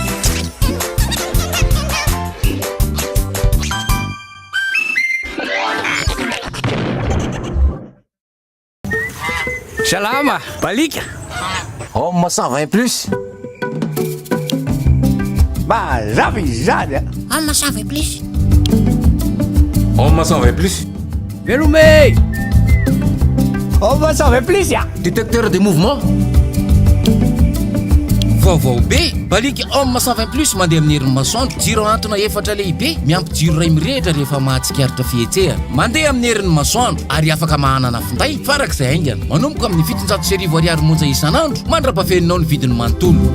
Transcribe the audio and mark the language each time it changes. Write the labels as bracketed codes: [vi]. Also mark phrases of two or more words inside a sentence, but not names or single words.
[mg] Salama, balika. Mpamosavy plus. Mazava izany. Mpamosavy plus. Mpamosavy plus. Velome. Mpamosavy plus ya. [fr] Détecteur de mouvement. [mg] Vaovao be balika Mpamosavy plus mandeha amin'ny herin'ny masoandro jiro antona efatra lehibe miampy jiro ray mirehitra rehefa mahatsikaritra fihetsehana mandeha amin'ny herin'ny masoandro ary afaka mahanana finday farak'izay aingana manomboka amin'ny 700 ariary monja isan'andro mandrapafeninao ny vidiny manontolo